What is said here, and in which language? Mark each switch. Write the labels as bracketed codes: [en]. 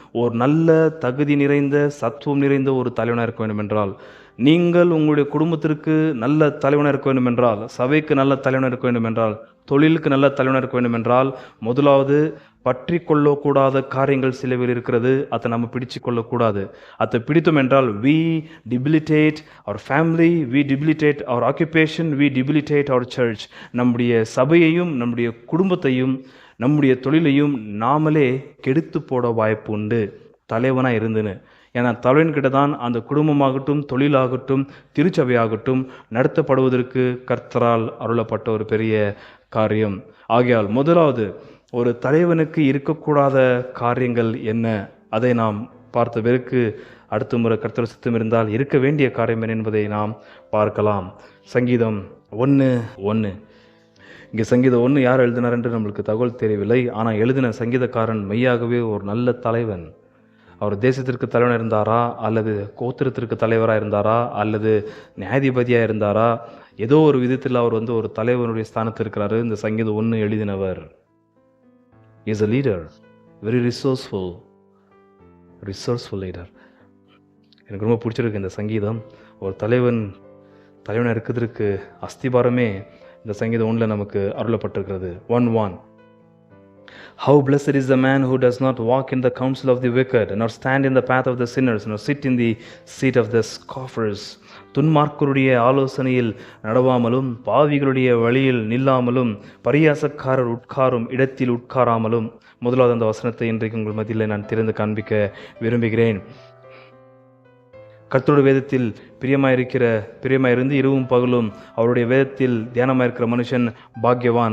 [ta] ஒரு நல்ல தகுதி நிறைந்த சத்துவம் நிறைந்த ஒரு தலைவனாக இருக்க வேண்டும் என்றால், நீங்கள் உங்களுடைய குடும்பத்திற்கு நல்ல தலைவனாக இருக்க வேண்டும் என்றால், சபைக்கு நல்ல தலைவனாக இருக்க வேண்டும் என்றால், தொழிலுக்கு நல்ல தலைவனாக இருக்க வேண்டும் என்றால், முதலாவது பற்றி கொள்ளக்கூடாத காரியங்கள் சிலவில் இருக்கிறது. அதை நம்ம பிடிச்சு கொள்ளக்கூடாது. அதை பிடித்தோம் என்றால் [en] we debilitate our family, we debilitate our occupation, we debilitate our church. [ta] நம்முடைய சபையையும் நம்முடைய குடும்பத்தையும் நம்முடைய தொழிலையும் நாமளே கெடுத்து போட வாய்ப்பு உண்டு தலைவனாக இருந்துன்னு. ஏன்னா தலைவன்கிட்ட தான் அந்த குடும்பமாகட்டும், தொழிலாகட்டும், திருச்சபையாகட்டும் நடத்தப்படுவதற்கு கர்த்தரால் அருளப்பட்ட ஒரு பெரிய காரியம். ஆகையால் முதலாவது ஒரு தலைவனுக்கு இருக்கக்கூடாத காரியங்கள் என்ன, அதை நாம் பார்த்த பிறகு அடுத்த முறை கர்த்தர் சித்தம் இருந்தால் இருக்க வேண்டிய காரியம் என்ன என்பதை நாம் பார்க்கலாம். சங்கீதம் 1:1. இங்கே சங்கீதம் 1 யார் எழுதினார் என்று நம்மளுக்கு தகவல் தெரியவில்லை. ஆனால் எழுதின சங்கீதக்காரன் மெய்யாகவே ஒரு நல்ல தலைவன். அவர் தேசத்திற்கு தலைவனாக இருந்தாரா, அல்லது கோத்திரத்திற்கு தலைவராக இருந்தாரா, அல்லது நியாயாதிபதியாக இருந்தாரா, ஏதோ ஒரு விதத்தில் அவர் ஒரு தலைவனுடைய ஸ்தானத்தில் இருக்கிறாரு. இந்த சங்கீதம் 1 எழுதினவர் [en] is a leader, very resourceful leader. [ta] எனக்கு ரொம்ப பிடிச்சிருக்கு இந்த சங்கீதம். ஒரு தலைவனாக இருக்கிறதுக்கு அஸ்திபாரமே இந்த சங்கீதம் 1 நமக்கு அருளப்பட்டிருக்கிறது. 1:1. [en] How blessed is the man who does not walk in the counsel of the wicked, nor stand in the path of the sinners, nor sit in the seat of the scoffers. [ta] துன்மார்க்கருடைய ஆலோசனையில் நடவாமலும், பாவிகளுடைய வழியில் நில்லாமலும், பரியாசக்காரர் உட்காரும் இடத்தில் உட்காராமலும். முதலாவது அந்த வசனத்தை இன்றைக்கு உங்கள் மத்தியில் நான் திறந்து காண்பிக்க விரும்புகிறேன். கர்த்தருடைய வேதத்தில் பிரியமாயிருந்து இரவும் பகலும் அவருடைய வேதத்தில் தியானமாயிருக்கிற மனுஷன் பாக்யவான்.